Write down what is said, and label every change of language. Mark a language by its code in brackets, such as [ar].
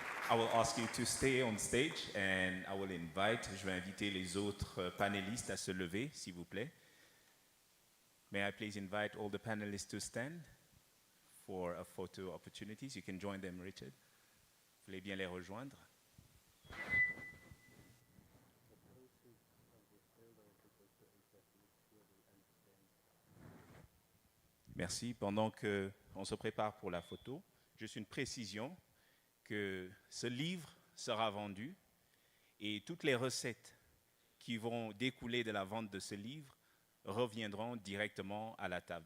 [en] I will ask you to stay on stage, and I will [fr] je vais inviter les autres panélistes à se lever, s'il vous plaît. [en] May I please invite all the panelists to stand for a photo opportunities. You can join them, Richard. [fr] Vous voulez bien les rejoindre? Merci. Pendant qu'on se prépare pour la photo, juste une précision que ce livre sera vendu et toutes les recettes qui vont découler de la vente de ce livre reviendront directement à la table.